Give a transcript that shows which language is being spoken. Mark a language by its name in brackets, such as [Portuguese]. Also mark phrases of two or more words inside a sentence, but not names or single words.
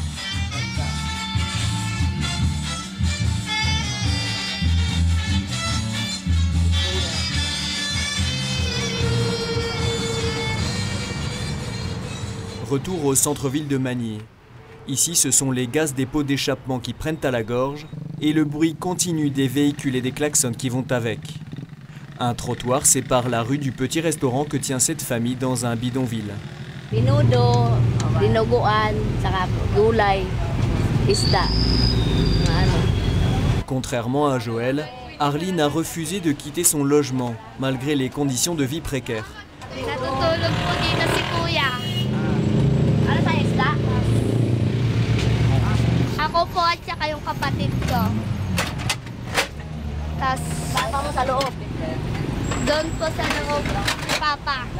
[French] Retour au centre-ville de Manille. Ici, ce sont les gaz des pots d'échappement qui prennent à la gorge et le bruit continu des véhicules et des klaxons qui vont avec. Un trottoir sépare la rue du petit restaurant que tient cette famille dans un bidonville. [Filipino] Menudo, dinuguan, saka gulay. isda. [French] Contrairement à Joël, Arline a refusé de quitter son logement, malgré les conditions de vie précaires. [Filipino] Natutulog po dito si Kuya. Ano sa isda? Ako po at saka yung kapatid ko. Tapos, papa mo sa loob? Doon po sa loob, papa.